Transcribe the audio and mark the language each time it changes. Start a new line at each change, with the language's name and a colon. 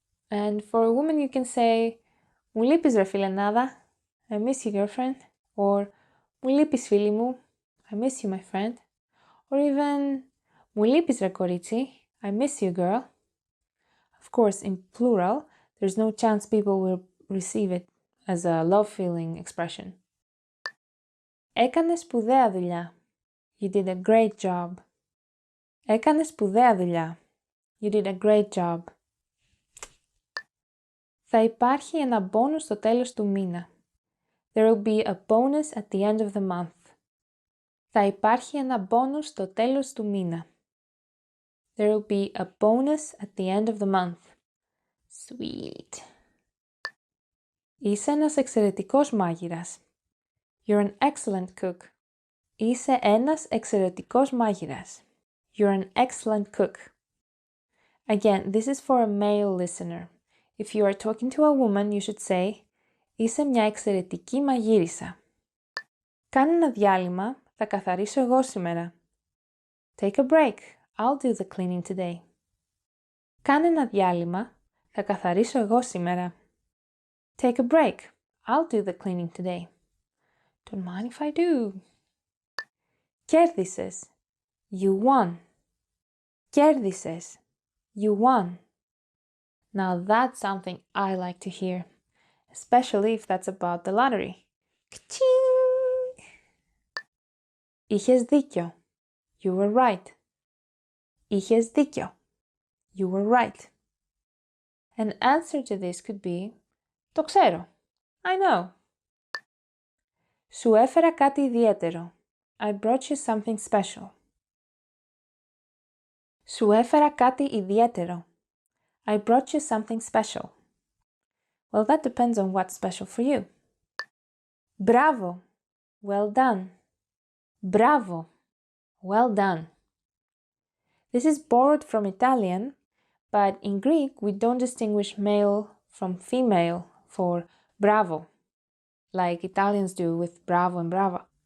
English: And for a woman you can say
Greek: Μου λείπεις ρε φιλενάδα,
English: I miss you girlfriend, or
Greek: Μου λείπεις φίλη μου,
English: I miss you my friend, or even
Greek: Μου λείπεις ρε κορίτσι,
English: I miss you girl. Of course, in plural, there's no chance people will receive it as a love feeling expression.
Greek: Έκανες σπουδαία δουλειά.
English: You did a great job.
Greek: Έκανες σπουδαία δουλειά.
English: You did a great job.
Greek: Θα υπάρχει ένα bonus στο τέλος του μήνα.
English: There will be a bonus at the end of the month.
Greek: Θα υπάρχει ένα bonus στο τέλος του μήνα.
English: There will be a bonus at the end of the month. Sweet.
Greek: Είσαι ένας εξαιρετικός μάγειρας.
English: You're an excellent cook.
Greek: Είσαι ένας εξαιρετικός μάγειρας.
English: You're an excellent cook. Again, this is for a male listener. If you are talking to a woman, you should say
Greek: Είσαι μια εξαιρετική μαγείρισα. Κάνε ένα διάλειμμα, θα καθαρίσω εγώ σήμερα.
English: Take a break. I'll do the cleaning today.
Greek: Κάνε ένα διάλειμμα, θα καθαρίσω εγώ σήμερα.
English: Take a break. I'll do the cleaning today. Don't mind if I do.
Greek: Κέρδισες.
English: You won. Κέρδισες. You won. Now that's something I like to hear, especially if that's about the lottery. Ka-ching!
Greek: Είχες δίκιο.
English: You were right. Είχες δίκιο. You were right. An answer to this could be
Greek: Το ξέρω.
English: I know.
Greek: Σου έφερα κάτι ιδιαίτερο.
English: I brought you something special.
Greek: Σου έφερα κάτι ιδιαίτερο.
English: I brought you something special. Well, that depends on what's special for you. Bravo. Well done. Bravo. Well done. This is borrowed from Italian, but in Greek we don't distinguish male from female for bravo, like Italians do with bravo and brava.